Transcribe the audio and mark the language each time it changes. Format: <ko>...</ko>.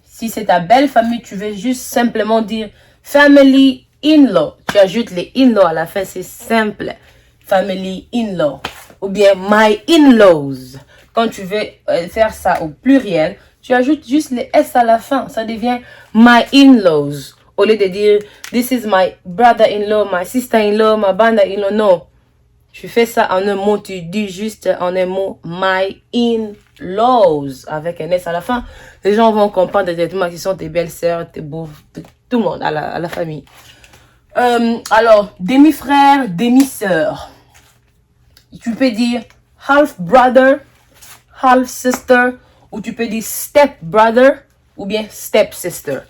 <fr>Si c'est ta belle-famille, tu veux juste simplement dire</fr> <en>family in-law.</en> <fr>Tu ajoutes les in-law à la fin, c'est simple.</fr> <en>Family in-law.</en> <fr>Ou bien</fr> <en>my in-laws.</en> <fr>Quand tu veux faire ça au pluriel, tu ajoutes juste les S à la fin. Ça devient</fr> <en>my in-laws.</en> <fr>Au lieu de dire</fr> <en>this is my brother-in-law, my sister-in-law, my banda-in-law.</en> <fr>Non. Tu fais ça en un mot, tu dis juste en un mot</fr> <en>my in-laws</en> <fr>avec un S à la fin. Les gens vont comprendre directement qui sont tes belles-sœurs, tes beaux, tout le monde à la famille. Alors, demi-frère, demi-sœur. Tu peux dire</fr> <en>half brother, half sister,</en> <fr>ou tu peux dire</fr> <en>step brother</en> <fr>ou bien</fr> <en>step sister.</en>